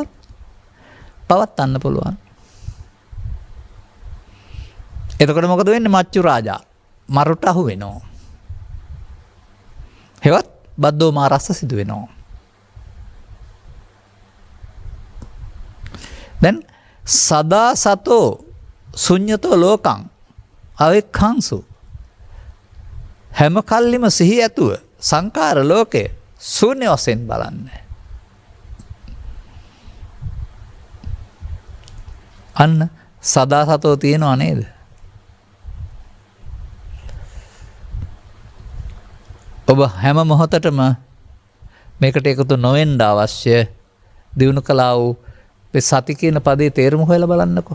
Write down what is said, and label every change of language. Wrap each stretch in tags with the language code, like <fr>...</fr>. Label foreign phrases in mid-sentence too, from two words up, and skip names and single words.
<si>පවත්වන්න පුළුවන්. එතකොට මොකද වෙන්නේ?</si> <pi>මච්චු රාජා</pi> <si>මරුට අහු වෙනවා. හෙවත්</si> <pi>බද්දෝ මාරස්ස</pi> <si>සිදු වෙනවා. දැන්</si> <pi>සදා සතෝ ශුඤ්ඤතෝ ලෝකං අවෙක්ඛංසු</pi> <si>හැම කල්ලිම සිහි ඇතුව සංකාර ලෝකය ශූන්‍ය වශයෙන් බලන්න. අන්න</si> <pi>සදා සතෝ</pi> <si>තියෙනව නේද? ඔබ හැම මොහොතටම මේකට එකතු නොවෙන්න අවශ්‍ය දිනු කළා වූ සති කියන පදේ තේරුම හොයලා බලන්නකෝ.</si>